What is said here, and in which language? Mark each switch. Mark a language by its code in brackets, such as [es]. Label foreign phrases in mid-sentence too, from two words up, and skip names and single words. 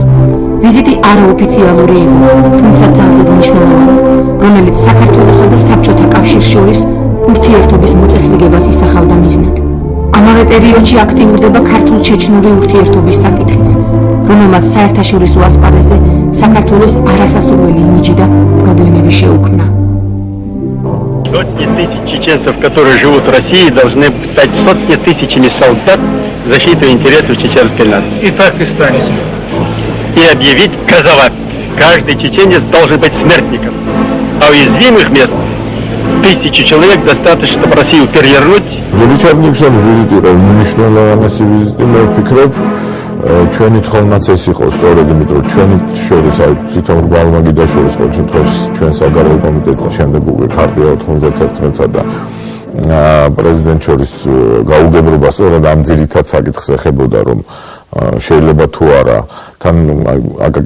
[ka] ვიზიტი არაოფიციალური იყო, თუმცა ძალზედ მნიშვნელოვანი, რომელიც საქართველოსა და საბჭოთა კავშირს შორის ურთიერთობის მოწესრიგებას ისახავდა მიზნად. ამავე პერიოდში აქტიურდება ქართულ-ჩეჩნური ურთიერთობის საკითხიც, რომელმაც საერთაშორისო ასპარეზზე საქართველოს არასასურველი იმიჯი და პრობლემები შეუქმნა. [ru] Сотни тысяч чеченцев, которые живут в России, должны стать сотни тысячами солдат в защиту интересов чеченской нации. И так и станет. И объявить казават. Каждый чеченец должен быть смертником. А уязвимых мест тысячи человек достаточно, чтобы Россию перевернуть. [ka] Ричард Никсоნის ვიზიტი რა მნიშვნელოვანი ვიზიტი მე ვფიქრობ ჩვენი თხოვნაც ეს იყო სწორედ იმიტომ რომ ჩვენი შორის აი თვითონ გვალმაგიდა შორის ყოველ შემთხვევაში ჩვენ საგარეო კომიტეტთან შემდეგ უკვე ქარტია 91-სა და პრეზიდენტ შორის გაუგებრობა სწორედ ამ ძირითად საკითხს ეხებოდა რომ შეიძლება თუ არა თან აკაკი